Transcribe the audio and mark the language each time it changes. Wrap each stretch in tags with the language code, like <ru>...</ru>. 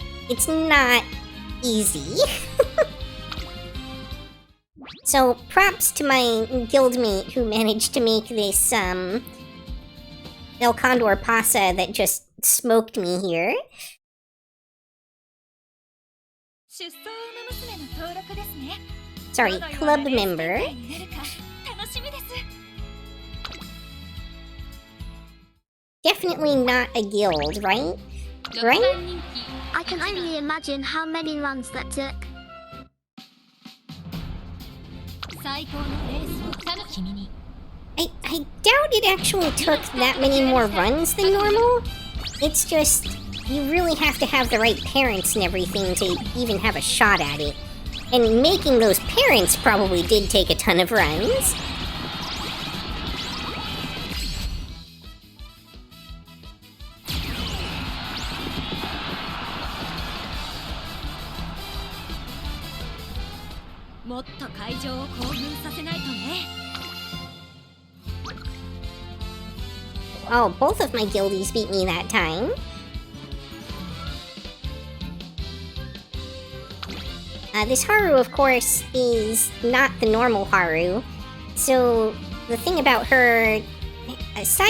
<en>It's not easy. So props to my guildmate who managed to make this El Condor Pasa that just smoked me here.</en> <ja>出走馬娘の登録ですね。</ja> <en>Sorry, club member.</en> <ja>楽しみです。</ja> <en>Definitely not a guild, right?</en> <ja>6番人気</ja> <en>I can only imagine how many runs that took.</en> <ja>最高のレースを君に</ja> <en>I doubt it actually took that many more runs than normal. It's just, you really have to have the right parents and everything to even have a shot at it. And making those parents probably did take a ton of runs.</en> <ja>もっと会場を興奮させないとね。</ja> <en>Oh, both of my guildies beat me that time. This Haru, of course, is not the normal Haru. So, the thing about her, aside</en>